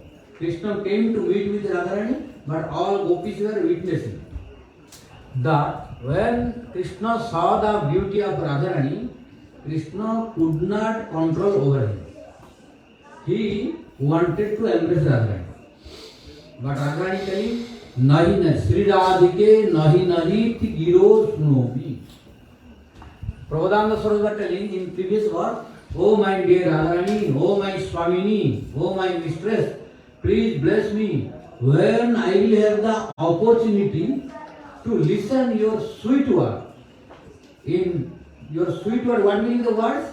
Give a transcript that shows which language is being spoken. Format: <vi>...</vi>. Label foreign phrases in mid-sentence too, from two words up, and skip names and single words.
<en>Krishna came to meet with Radharani, but all gopis were witnessing. That when Krishna saw the beauty of Radharani, Krishna could not control over him. He wanted to embrace Radharani. But Radharani telling, nahi nahi, Sridhara nahi nahi thi giro sunobi. Prabhupada Swarup telling in previous verse, oh my dear Radharani, oh my Swamini, oh my mistress, please bless me when I will have the opportunity to listen your sweet word. In your sweet word, what means the words?</en>